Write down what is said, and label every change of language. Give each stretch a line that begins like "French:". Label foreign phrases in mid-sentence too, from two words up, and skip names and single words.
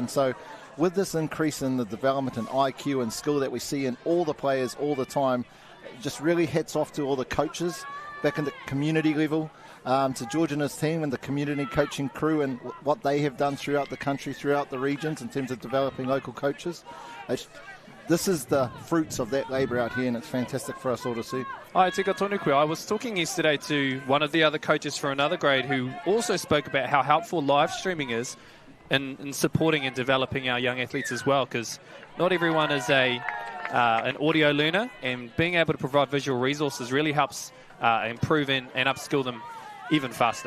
English: And so with this increase in the development and IQ and skill that we see in all the players all the time, just really hats off to all the coaches back in the community level, to George and his team and the community coaching crew and what they have done throughout the country, throughout the regions in terms of developing local coaches. This is the fruits of that labour out here, and it's fantastic for us all to see.
Māori: Ai tika tonu koe.
English: I was talking yesterday to one of the other coaches for another grade who also spoke about how helpful live streaming is in supporting and developing our young athletes as well, because not everyone is an audio learner, and being able to provide visual resources really helps improve and upskill them even faster.